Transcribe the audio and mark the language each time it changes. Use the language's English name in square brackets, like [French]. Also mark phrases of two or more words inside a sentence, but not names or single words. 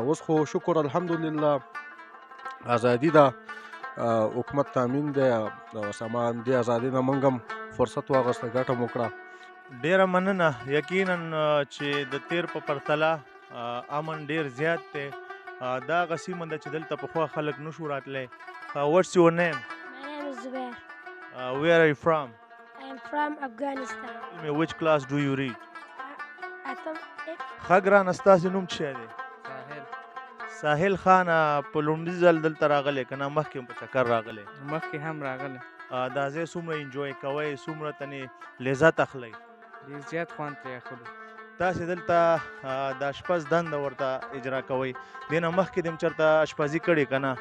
[Pashto] اوس خو شکر الحمدلله ازادي ده حکومت تامین دی اوس همدې ازادۍ نه موږ هم فرصت واخیسته ګټه مو وکړه. ډیره مننه. یقینا چې د تیر په پرتله امن ډیر زیات دی. دا هغه سیمه ده چې دلته پخوا خلک نشو راتلی. [English] What's your name? My name is Zubair. Where are you from? I am from Afghanistan. Tell me, which class do you read? Atom. [Pashto] ښه ګرانه ستاسې نوم څه دی؟ ساحل. ساحل خان په لومړي ځل دلته راغلی که نه مخکې هم په چکر راغلی؟ مخکې هم راغلی. دا ځای څومره انجوی کوئ څومره تنې لذت اخلئ؟ ډېر زیات خوند ترې اخلو. تاسې دلته د اشپز دنده ورته اجرا کوئ دې نه مخکې دې هم چېرته اشپزي کړې که نه؟